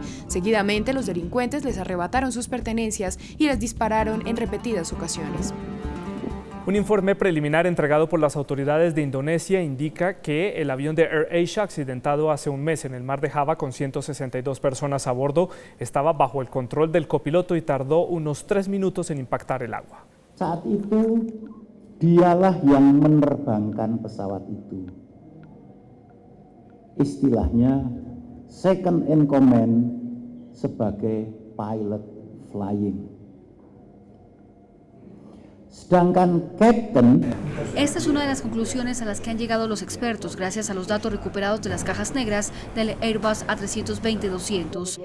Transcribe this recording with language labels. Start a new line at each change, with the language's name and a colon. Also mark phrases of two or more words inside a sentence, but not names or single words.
Spanish: Seguidamente, los delincuentes les arrebataron sus pertenencias y les dispararon en repetidas ocasiones. Un informe preliminar entregado por las autoridades de Indonesia indica que el avión de AirAsia, accidentado hace un mes en el mar de Java con 162 personas a bordo, estaba bajo el control del copiloto y tardó unos 3 minutos en impactar el agua.
Indonesian: Saat itu, dialah yang menerbangkan pesawat itu.
English: Istilahnya second in command sebagai pilot flying.
Spanish: Esta es una de las conclusiones a las que han llegado los expertos gracias a los datos recuperados de las cajas negras del Airbus A320-200.